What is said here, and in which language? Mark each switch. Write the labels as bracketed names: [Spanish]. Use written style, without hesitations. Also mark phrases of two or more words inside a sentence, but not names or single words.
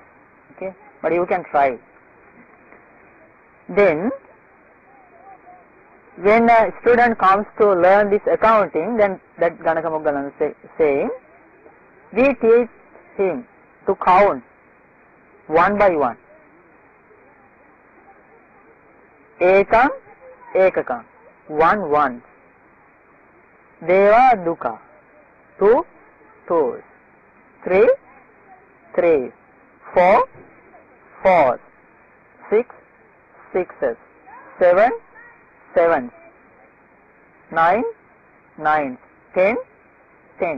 [English] Okay, but you can try. Then, when a student comes to learn this accounting, then that Ganakamogalan saying, we teach him to count one by one. [Pali] Ekam, ekakam, one. Deva, dukkha, [English] two, twos, three, threes, four, fours, six, sixes, seven, sevens, nine, nines, 10, tens.